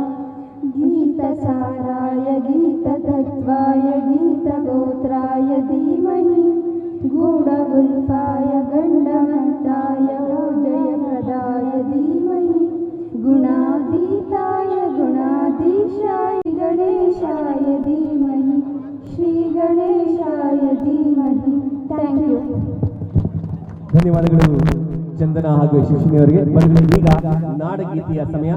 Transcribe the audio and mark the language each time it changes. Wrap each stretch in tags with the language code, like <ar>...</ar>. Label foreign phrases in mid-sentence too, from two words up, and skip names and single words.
<sa>गीतसाराय गीततत्त्वाय गीतगोत्राय धीमहि गूढगुल्फाय गण्डमन्ताय जयप्रदाय धीमहि गुणातीताय गुणाधीशाय गणेशाय धीमहि श्री गणेशाय धीमहि.</sa> <en>thank you.</en> <kn>ಧನ್ಯವಾದಗಳು ಚಂದನ ಹಾಗೂ ಯಶಸ್ವಿನಿ ಅವರಿಗೆ. ಈಗ ನಾಡಗೀತೆಯ ಸಮಯ.</kn>